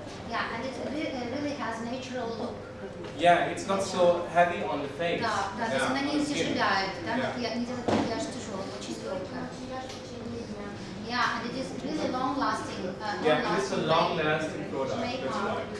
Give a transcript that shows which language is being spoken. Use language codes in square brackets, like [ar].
[en] Yeah, and it really has natural look. Yeah, it's not so heavy on the face. [ru] Да, то есть она не утяжеляет, да, не делает макияж тяжелым, очень легкая. [en] Yeah, and it is really long-lasting. Yeah, it's a long-lasting product, that's right.